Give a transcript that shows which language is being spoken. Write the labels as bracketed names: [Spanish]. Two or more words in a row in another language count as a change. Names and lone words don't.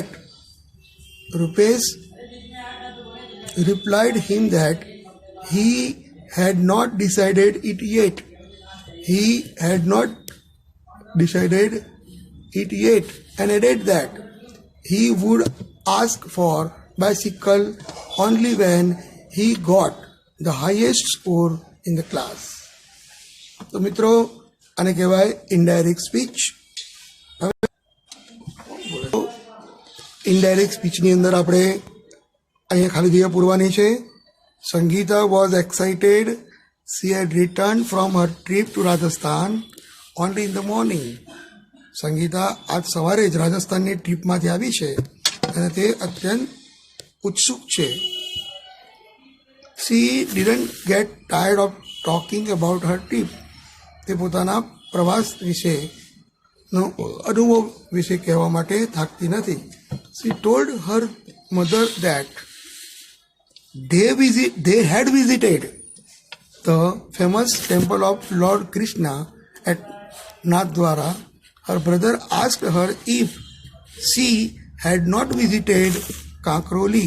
[English] Rupesh replied him that he had not decided it yet. He had not decided it yet, and added that he would ask for bicycle only when he got the highest score in the class. [Gujarati] તો મિત્રો, આને કહેવાય [English] indirect speech. [Gujarati] હવે [English] indirect speechની [Gujarati] અંદર આપણે અહીંયા ખાલી જગ્યા પૂરવાની છે. [English] Sangeeta was excited. She had returned from her trip to Rajasthan only in the morning. [Gujarati] સંગીતા આજ સવારે જ રાજસ્થાનની ટ્રીપમાંથી આવી છે અને તે અત્યંત ઉત્સુક છે. [English] She didn't get tired of talking about her trip. [Gujarati] તે પોતાના પ્રવાસ વિશેનો અનુભવ વિશે કહેવા માટે થાકતી નથી. [English] She told her mother that they had visited the famous temple of Lord Krishna at Nathdwara. Her brother asked her if she had not visited Kakroli.